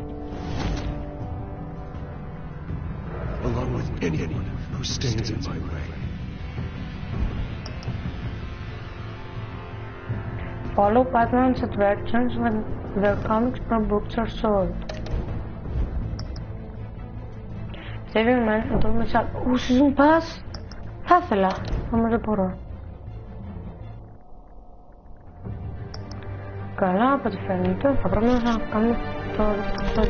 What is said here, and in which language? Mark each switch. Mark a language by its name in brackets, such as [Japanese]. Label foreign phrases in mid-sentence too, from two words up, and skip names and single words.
[English] Along with anyone who stands in my way. Follow Batman's adventures when their comics or books are sold. Saving men from Thomas up. Season Pass? [Greek] Θα ήθελα, όμως δεν μπορώ. Καλά, από ό,τι φαίνεται, θα πρέπει να κάνουμε το επεισόδιο.